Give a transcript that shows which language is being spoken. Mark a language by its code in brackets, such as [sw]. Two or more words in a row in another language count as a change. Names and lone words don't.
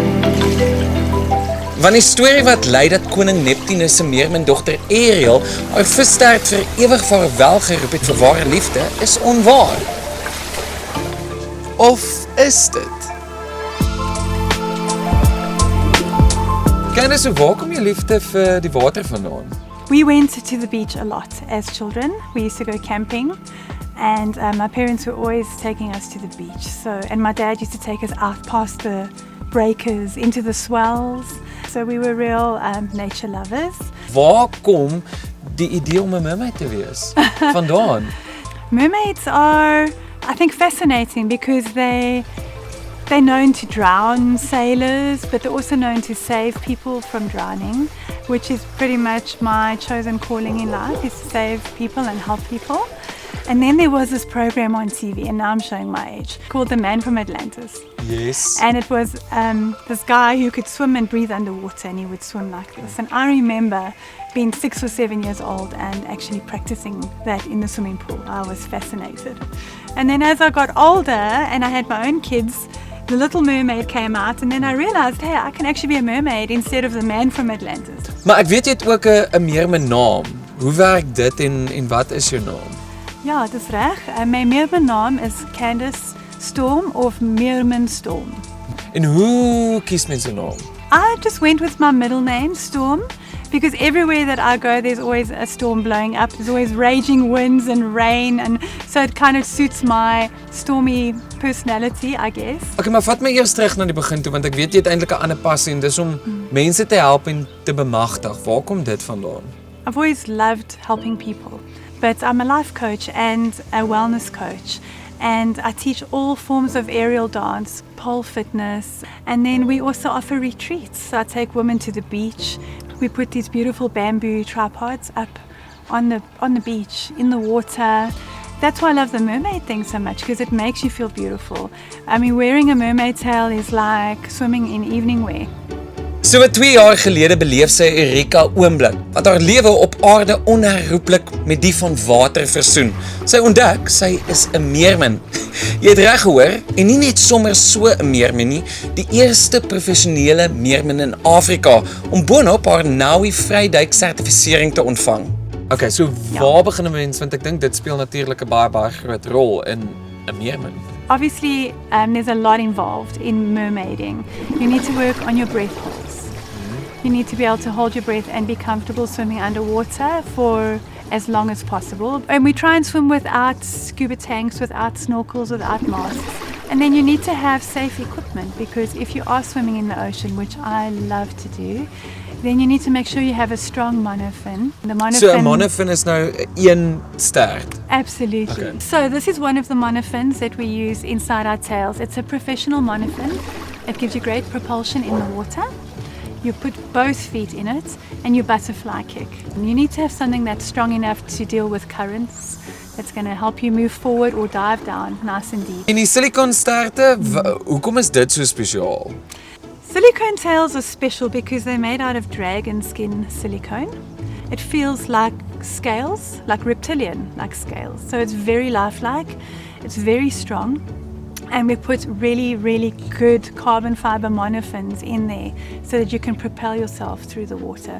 [af] Want die storie wat lei dat koning Neptunus se meermindogter Ariel haar visstert vir ewig vaarwel geroep het vir ware liefde is onwaar. Of is dit? Candice, waar kom jou liefde vir die water vandaan? [en] We went to the beach a lot as children. We used to go camping. And my parents were always taking us to the beach. And my dad used to take us out past the breakers, into the swells. So we were real nature lovers. [af] Waar kom die idee om 'n mermaid te wees vandaan? [en] Mermaids are, I think, fascinating because they're known to drown sailors, but they're also known to save people from drowning, which is pretty much my chosen calling in life, is to save people and help people. And then there was this program on TV, and now I'm showing my age, called The Man from Atlantis. Yes. And it was this guy who could swim and breathe underwater, and he would swim like this. And I remember being 6 or 7 years old and actually practicing that in the swimming pool. I was fascinated. And then as I got older and I had my own kids, The Little Mermaid came out, and then I realized, hey, I can actually be a mermaid instead of the Man from Atlantis. [af] Maar ek weet jy het ook 'n meermin naam. Hoe werk dit en wat is jou naam? Ja, dis reg. My meerminnaam is Candice Storm of Mermaid Storm. En hoe kies mens 'n naam? [en] I just went with my middle name, Storm, because everywhere that I go there's always a storm blowing up. There's always raging winds and rain, and so it kind of suits my stormy personality, I guess. [af] Okay, maar vat my eers terug na die begin toe, want ek weet jy het eintlik 'n ander passie en dis om mense te help en te bemagtig. Waar kom dit vandaan? [en] I've always loved helping people. But I'm a life coach and a wellness coach, and I teach all forms of aerial dance, pole fitness, and then we also offer retreats. So I take women to the beach. We put these beautiful bamboo tripods up on the beach, in the water. That's why I love the mermaid thing so much, because it makes you feel beautiful. I mean, wearing a mermaid tail is like swimming in evening wear. [af] So 2 jaar gelede beleef sy 'n Eureka oomblik, wat haar lewe op aarde onherroepelik met die van water versoen. Sy ontdek, sy is 'n meermin. Jy het reg gehoor, en nie net sommer so 'n meermin nie, die eerste professionele meermin in Afrika, om boonop haar NAUI vryduik sertifisering te ontvang. Okay, so waar begin 'n mens, want ek dink dit speel natuurlik 'n baie groot rol in 'n meermin. [en] Obviously, there's a lot involved in mermaiding. You need to work on your breath holds. You need to be able to hold your breath and be comfortable swimming underwater for as long as possible. And we try and swim without scuba tanks, without snorkels, without masks. And then you need to have safe equipment, because if you are swimming in the ocean, which I love to do, then you need to make sure you have a strong monofin. The monofin. [af] So 'n monofin is nou 1 stert. [en] Absolutely. Okay. So this is one of the monofins that we use inside our tails. It's a professional monofin. It gives you great propulsion in the water. You put both feet in it and you butterfly kick. And you need to have something that's strong enough to deal with currents, that's going to help you move forward or dive down nice and deep. [af] En die silikonsterte, hoekom is dit so spesiaal? [en] Silicone tails are special because they're made out of dragon skin silicone. It feels like scales, like reptilian, like scales. So it's very lifelike, it's very strong. And we put really good carbon fiber monofins in there so that you can propel yourself through the water.